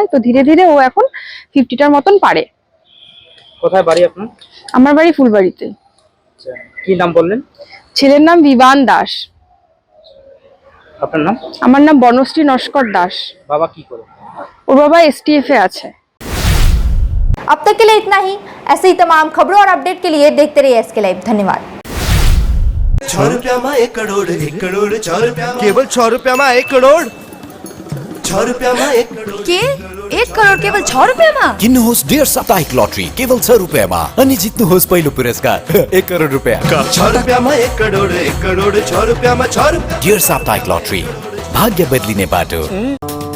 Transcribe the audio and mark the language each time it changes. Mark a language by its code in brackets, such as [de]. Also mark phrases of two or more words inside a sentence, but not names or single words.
[bn] তো ধীরে ধীরে ও এখন 50টার মতন পারে। কোথায় বাড়ি আপনার? আমার বাড়ি ফুলবাড়িতে। আচ্ছা, কি নাম বললেন? ছেলের নাম বিবান দাস। আপনার নাম? আমার নাম বর্ণশ্রী নস্কর দাস। বাবা কি করে? ওর বাবা STF এ আছে। [hi] अब तक के लिए इतना ही। ऐसे ही तमाम खबरों और अपडेट के लिए देखते रहिए SK लाइव। धन्यवाद। 6 रुपया में 1 करोड़ 1 करोड़ 6 रुपया केवल 6 रुपया में 1 करोड़ 6 रुपया में 1 करोड़ के 1 करोड़ केवल 6 रुपया में [ne] किन्नुहोस् डेढ साप्ताहिक लटरी केवल 6 रुपैयाँमा अनि जित्नुहोस् पहिलो पुरस्कार 1 करोड रुपैयाँ। [hi] 6 रुपया में 1 करोड़ 6 रुपया में 6 रुपया [ne] डेढ साप्ताहिक लटरी भाग्य बदलिने बाटो।